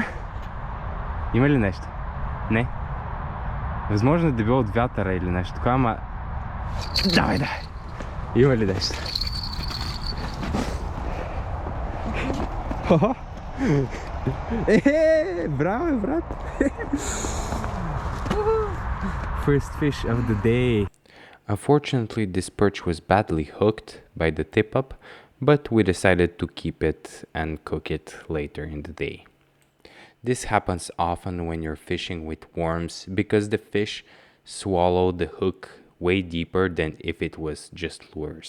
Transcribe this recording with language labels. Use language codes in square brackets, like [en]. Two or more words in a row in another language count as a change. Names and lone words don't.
[bg] Има ли нещо? Не. Възможно да било от вятъра или нещо такова, ама... Давай, давай. Има ли нещо? Браво, брат! [en] First fish of the day. Unfortunately, this perch was badly hooked by the tip-up, but we decided to keep it and cook it later in the day. This happens often when you're fishing with worms because the fish swallow the hook way deeper than if it was just lures.